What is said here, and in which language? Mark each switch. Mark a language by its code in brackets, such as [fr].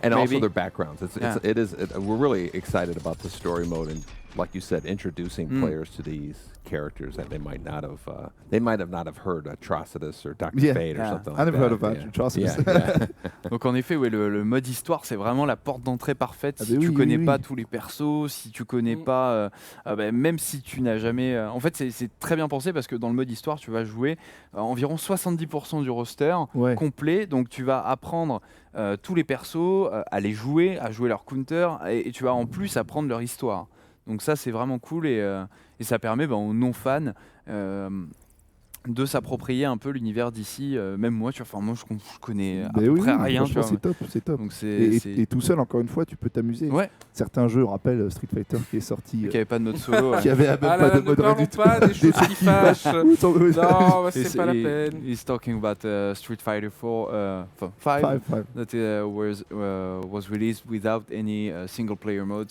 [en] and also their backgrounds. We're really excited about the story mode and, like you said, introducing players to these characters that they might not have heard Atrocitus or Dr. Fate or something like that. I never heard of Atrocitus. [fr] Donc en effet, le mode histoire, c'est vraiment la porte d'entrée parfaite. Si tu connais pas tous les persos, si tu connais pas, même si tu n'as jamais, en fait, c'est très bien pensé parce que dans le mode histoire, tu vas jouer environ 70% du roster complet. Donc tu vas apprendre tous les persos, à les jouer, à jouer leur counter, et tu vas en plus apprendre leur histoire. Donc ça, c'est vraiment cool et ça permet aux non-fans de s'approprier un peu l'univers d'ici. Même moi, je connais à peu près rien. C'est top. Donc et tout seul, encore une fois, tu peux t'amuser. Ouais. Certains jeux, on rappelle Street Fighter qui est sorti... qui n'avait pas de mode solo. Qui avait même pas de mode ne pas des choses qui fâchent. Non, c'est pas la peine. [en] He's talking about Street Fighter 5 that was released without any single player mode.